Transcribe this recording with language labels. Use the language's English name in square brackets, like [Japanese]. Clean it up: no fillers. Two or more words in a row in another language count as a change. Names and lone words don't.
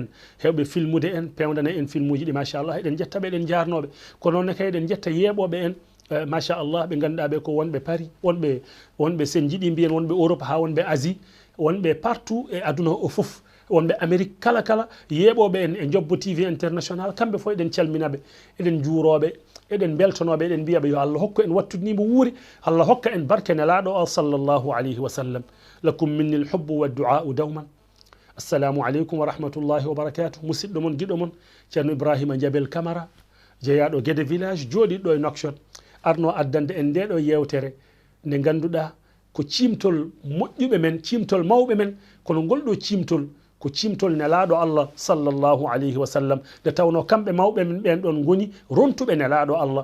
[Fula] hewɓe filmude en pewdana en film uji ɗi machallah eɗen jetta ɓe eɗen jarnoɓe ko noonne kay eɗen jetta yeɓoɓe en machallah ɓe ganduɗa ɓe ko wonɓe Paris wonɓe sen jiiɗi mbiyen wonɓe Europe ha wonɓe Asie wonɓe partout e aduna o foof wonɓe Amérique kala yeɓoɓe en e jobbo TV international kamɓe fo eɗen calminaɓe eɗen juuroɓe eɗen beltonoɓe eɗen mbiyaɓe yo Allah hokku en wattudnimo wuuri, Allah hokka en barke nelaɗo o [Arabic] صلى الله عليه وسلم. لكم مني الحب والدعاء دائما. السلام عليكم ورحمة الله وبركاته. [Fula] musidɗo mon giɗo mon ceerno Ibrahima Jabel Camara, jeeyaɗo Guédé village, jooɗiɗo e Nouakchott, arno addande en ndeɗo yewtere nde ganduɗa ko cimtol moƴƴuɓe men, cimtol mawɓe men, kono ngolɗo cimtol ko cimtol nelaɗo Allah [Arabic] صلى الله عليه وسلم, [Fula] nde tawno kamɓe mawɓe men ɓen ɗon goni rontuɓe nelaɗo Allah.